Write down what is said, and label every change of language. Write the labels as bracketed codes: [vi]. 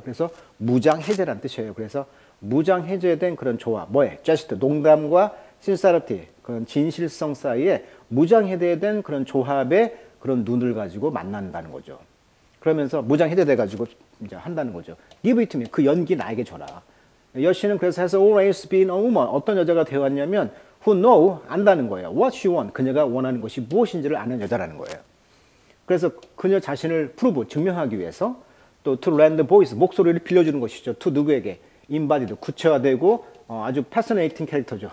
[ko] 그래서 무장 해제란 뜻이에요. 그래서 무장 해제된 그런 조화. 뭐에? [en] jest, [ko] 농담과 [en] sincerity, [ko] 그런 진실성 사이에 무장 해제된 그런 조합의 그런 눈을 가지고 만난다는 거죠. 그러면서 무장 해제돼 가지고 이제 한다는 거죠. [en] give it to me. [ko] 그 연기 나에게 줘라. 여신은 그래서 [en] has always been a woman. [ko] 어떤 여자가 되어왔냐면 [en] who know, [ko] 안다는 거예요. [en] what she want, [ko] 그녀가 원하는 것이 무엇인지를 아는 여자라는 거예요. 그래서 그녀 자신을 프루브, 증명하기 위해서 또 [en] to lend voice, [ko] 목소리를 빌려주는 것이죠. [en] to [ko] 누구에게? embodied, 구체화되고 아주 [en] fascinating [ko] 캐릭터죠.